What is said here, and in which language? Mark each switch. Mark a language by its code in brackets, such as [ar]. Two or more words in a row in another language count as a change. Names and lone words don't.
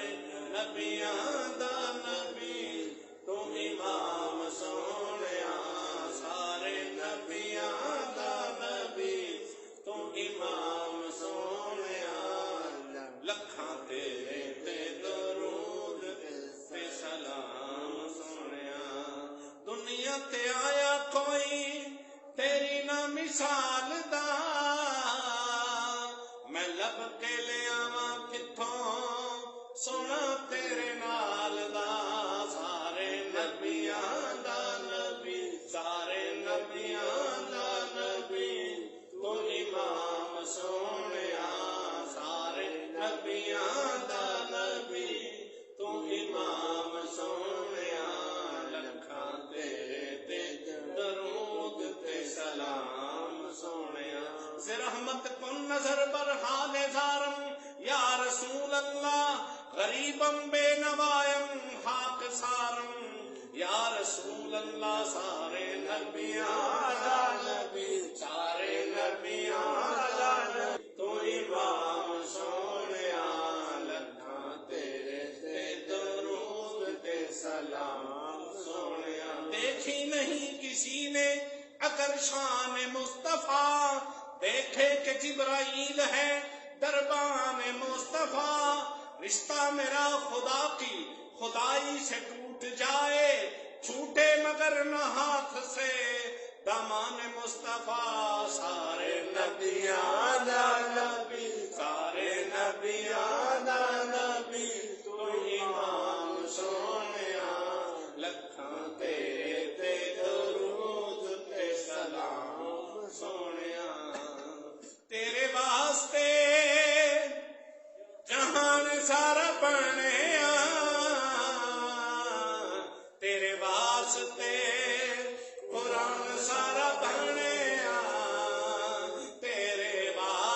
[pa] نبیاں دا نبی تو امام سونیا سارے نبیاں دا نبی تو امام سونیا لکھاں تیرے تے درود تے سلام سونیا دنیا تے آیا کوئی تیری نہ مثال دا میں لب کے لے آواں کتھوں سونا تیرے نال دا سارے نبیاں دا نبی سارے نبیاں دا نبی تو امام سونیا سارے نبیاں دا نبی تو امام سونیا لکھاں تیرے تے درود تے سلام سونیا [fa] سے رحمت کن نظر بر حال زارم یا رسول اللہ غریبم بے نوائم خاک سارم یا رسول اللہ [pa] سارے نبیاں دا نبی سارے نبیاں دا نبی تو امام سونیا لکھاں تیرے تے درود تے سلام سونیا [ur] دیکھی نہیں کسی نے اگر شان مصطفیٰ دیکھے کہ جبرائیل ہے دربان مصطفیٰ رشتہ میرا خدا کی خدائی سے ٹوٹ جائے چھوٹے مگر نہ ہاتھ سے دامان مصطفیٰ [pa] سارے نبیاں دا نبی سارے نبیاں دا نبی تو امام سونیا لکھاں تیرے تے درود تے سلام سونیا تیرے واسطے جہان سارا بنیا تیرے واسطے قرآن سارا بنیا تیرے